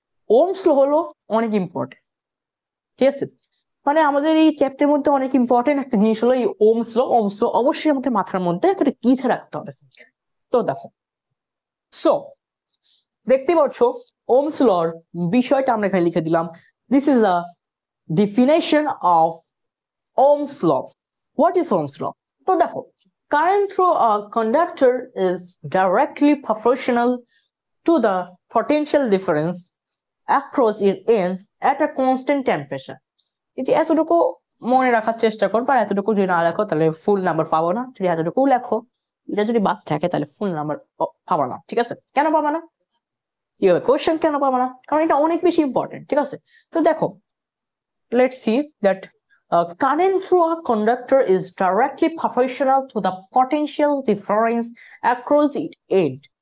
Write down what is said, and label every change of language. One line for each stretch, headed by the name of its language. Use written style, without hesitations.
Bangla: Ohm's law হলো অনেক important, ঠিক আছে, মানে আমাদের এই চ্যাপ্টারের মধ্যে অনেক ইম্পর্টেন্ট একটা জিনিস হলো এই ওহমস ল। ওহমস ল অবশ্যই আমাদের মাথার মধ্যে একটা গেঁথে রাখতে হবে। তো দেখো, সো দেখতে পাচ্ছ ওহমস লর বিষয়টা আমরা এখানে লিখে দিলাম,
English: This is a definition of Ohm's law. What is Ohm's law?
Bangla: তো দেখো,
English: current through a conductor is directly proportional to the potential difference across its end at a constant temperature।
Bangla: এটি এতটুকু মনে রাখার চেষ্টা করো, আর এতটুকু যদি না লেখো তাহলে ফুল নাম্বার পাবো না, যদি এতটুকু লেখো, এটা যদি বাদ থাকে তাহলে ফুল নাম্বার পাবো না, ঠিক আছে। কেন পাবো না, কি হবে কোশ্চেন, কেন পাবো না, কারণ এটা অনেক বেশি ইম্পর্টেন্ট, ঠিক আছে। তো দেখো,
English: let's see that current through a conductor is directly proportional to the potential difference across its end।